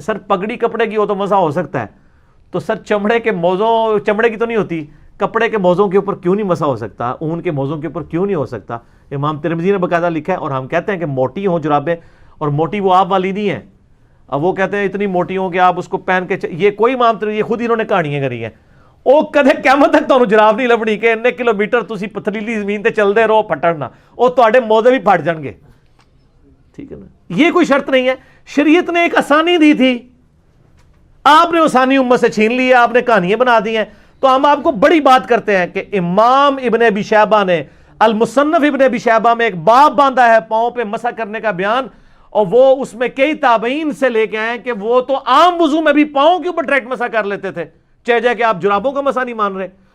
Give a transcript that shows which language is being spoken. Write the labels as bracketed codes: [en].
[ur] سر پگڑی کپڑے کی ہو تو مسح ہو سکتا ہے, تو سر چمڑے کے موزوں, چمڑے کی تو نہیں ہوتی, کپڑے کے موزوں کے اوپر کیوں نہیں مسح ہو سکتا, اون کے موزوں کے اوپر کیوں نہیں ہو سکتا؟ امام ترمذی نے باقاعدہ لکھا ہے. اور ہم کہتے ہیں کہ موٹی ہوں جرابیں, اور موٹی وہ آپ والی نہیں ہے. اب وہ کہتے ہیں اتنی موٹی ہوں کہ آپ اس کو پہن کے یہ کوئی امام ترمذی, یہ خود انہوں نے کہانیاں کری ہیں, [pa] ਉਹ ਕਦੇ ਕਿਆਮਤ ਤੱਕ ਤੁਹਾਨੂੰ ਜਰਾਬ ਨਹੀਂ ਲੱਭਣੀ ਕਿ ਇੰਨੇ ਕਿਲੋਮੀਟਰ ਤੁਸੀਂ ਪਥਰੀਲੀ ਜ਼ਮੀਨ ਤੇ ਚੱਲਦੇ ਰਹੋ ਫਟਣਾ, ਉਹ ਤੁਹਾਡੇ ਮੋਢੇ ਵੀ ਫਟ ਜਾਣਗੇ, [ur] ٹھیک ہے نا. یہ کوئی شرط نہیں ہے. شریعت نے ایک آسانی دی تھی, آپ نے آسانی امت سے چھین لی ہے, آپ نے کہانیاں بنا دی ہیں. تو ہم آپ کو بڑی بات کرتے ہیں کہ امام ابن ابی شیبہ نے المصنف ابن ابی شیبہ میں ایک باب باندھا ہے پاؤں پہ مسح کرنے کا بیان, اور وہ اس میں کئی تابعین سے لے کے آئے کہ وہ تو عام وضو میں بھی پاؤں کے اوپر ڈائریکٹ مسح کر لیتے تھے, چاہے جائے کہ آپ جرابوں کا مسح نہیں مان رہے.